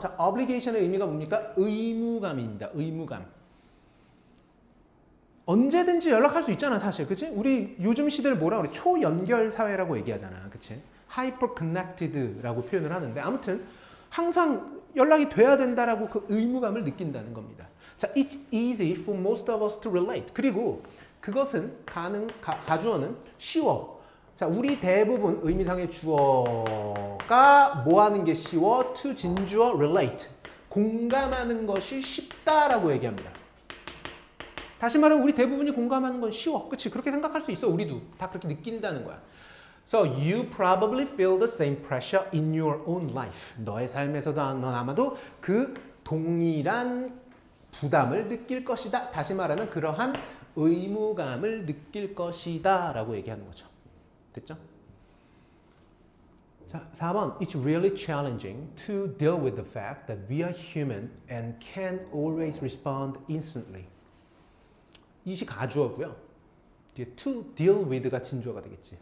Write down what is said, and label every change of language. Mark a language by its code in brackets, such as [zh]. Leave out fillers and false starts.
[ko] 자, obligation의 의미가 뭡니까? 의무감입니다. 의무감. 언제든지 연락할 수 있잖아 사실. 그치? 우리 요즘 시대를 뭐라 그래? 초연결 사회라고 얘기하잖아. 그치? [en] hyper connected [ko] 라고 표현을 하는데 아무튼 항상 연락이 돼야 된다라고 그 의무감을 느낀다는 겁니다. [en] 자, it's easy for most of us to relate. [ko] 그리고 그것은 가주어는 쉬워. 자, 우리 대부분 의미상의 주어가 뭐 하는 게 쉬워? [en] to 진주어 relate. [ko] 공감하는 것이 쉽다라고 얘기합니다. 다시 말하면 우리 대부분이 공감하는 건 쉬워. 그치? 그렇게 생각할 수 있어. 우리도 다 그렇게 느낀다는 거야. [en] So you probably feel the same pressure in your own life. [ko] 너의 삶에서도 넌 아마도 그 동일한 부담을 느낄 것이다. 다시 말하면 그러한 의무감을 느낄 것이다 라고 얘기하는 거죠. 됐죠? 자, 4번. [en] It's really challenging to deal with the fact that we are human and can't always respond instantly. [ko] 이시 가주어고요. 뒤에 [en] to deal with [ko] 가 진주어가 되겠지.